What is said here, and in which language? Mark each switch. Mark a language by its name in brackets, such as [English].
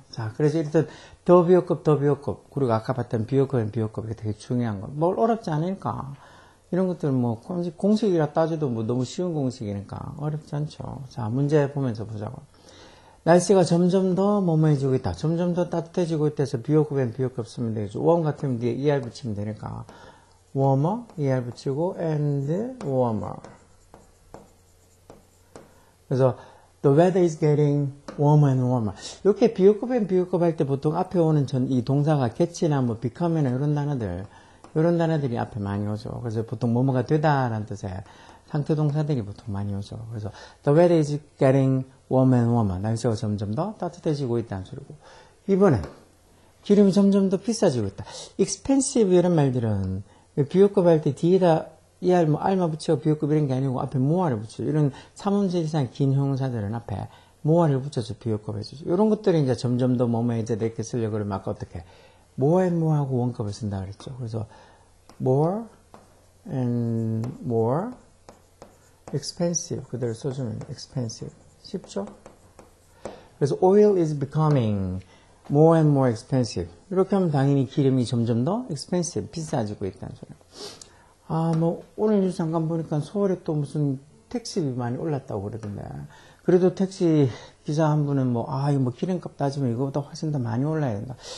[Korean] 자, 그래서 일단 더 비교급 그리고 아까 봤던 비교급 이게 되게 중요한 거. 뭘 어렵지 않으니까 이런 것들 뭐 공식이라 따져도 뭐 너무 쉬운 공식이니까 어렵지 않죠. 자, 문제 보면서 보자고. 날씨가 점점 더 뭐뭐해지고 있다. 점점 더 따뜻해지고 있다 해서 비교급엔 비교급 쓰면 되겠죠. warm 같으면 뒤에 er 붙이면 되니까 warmer, er 붙이고 [English] and warmer. 그래서 the weather is getting warmer and warmer. [Korean] 이렇게 비교급엔 비교급 할 때 보통 앞에 오는 이 동사가 get이나 뭐 become이나 이런 단어들이 앞에 많이 오죠. 그래서 보통 뭐뭐가 되다라는 뜻의 상태 동사들이 보통 많이 오죠. [English] 그래서 the weather is getting warmer and warmer. [Korean] 날씨가 점점 더 따뜻해지고 있다는 소리고. 이번엔 기름이 점점 더 비싸지고 있다. expensive 이런 말들은 비교급 할 때 뒤에다 er, 뭐 r만 붙이고 비교급 이런 게 아니고 앞에 more를 붙이죠. 이런 3문제 이상 긴 형용사들은 앞에 more를 붙여서 비교급 해주죠. 이런 것들이 이제 점점 더 뭐뭐해지다 이렇게 쓰려고 그러면 아까 어떻게 [English] more and more [Korean] 하고 원급을 쓴다 그랬죠. [English] 그래서 more and more expensive [Korean] 그대로 써주면 [English] expensive [Korean] 쉽죠? 그래서 [English] oil is becoming more and more expensive [Korean] 이렇게 하면 당연히 기름이 점점 더 expensive 비싸지고 있다는 소리예요. 아, 뭐 오늘 뉴스 잠깐 보니까 서울에 또 무슨 택시비 많이 올랐다고 그러던데 그래도 택시 기사 한 분은 뭐 이거 뭐 기름값 따지면 이거보다 훨씬 더 많이 올라야 된다.